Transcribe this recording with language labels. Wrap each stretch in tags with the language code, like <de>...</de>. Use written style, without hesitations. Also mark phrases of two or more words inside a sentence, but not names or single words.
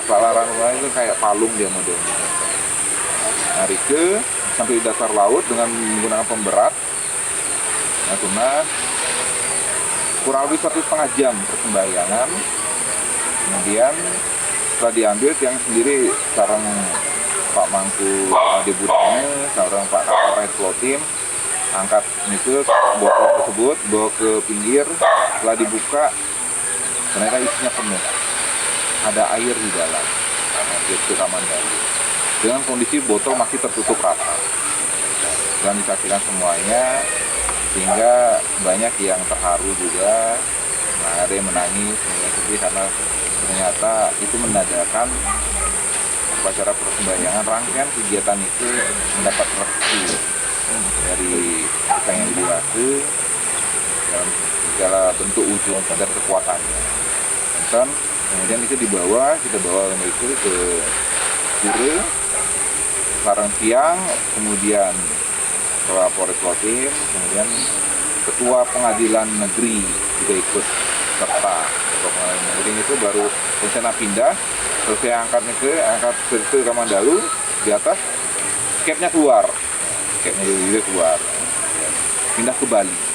<id>Selat Larantuka itu kayak palung dia modelnya. Narik sampai di dasar laut dengan menggunakan pemberat. Nah, tunas kurang lebih 1,5 jam persembahyangan. Kemudian setelah diambil, tiang sendiri sarang Pak Mangku Ade Budane, sarang Pak Kapolres Klotim, angkat itu botol tersebut, bawa ke pinggir. Setelah dibuka, ternyata isinya penuh, ada air di dalam. Itu Kamandalu. Dengan kondisi botol masih tertutup rapat dan disaksikan semuanya, sehingga banyak yang terharu juga. Nah, ada yang menangis, sedih karena ternyata itu menandakan upacara persembahyangan, rangkaian kegiatan itu mendapat restu dari kita yang diwasu dalam segala bentuk wujud dan kekuatannya. Dan kemudian itu kita bawa itu ke Pura, sarang tiang, kemudian Kepala Polres Klotim, kemudian Ketua Pengadilan Negeri juga ikut serta. Ketua Pengadilan Negeri itu baru rencana pindah, selesai angkat ke Kamandalu, di atas capnya keluar, pindah ke Bali.</id>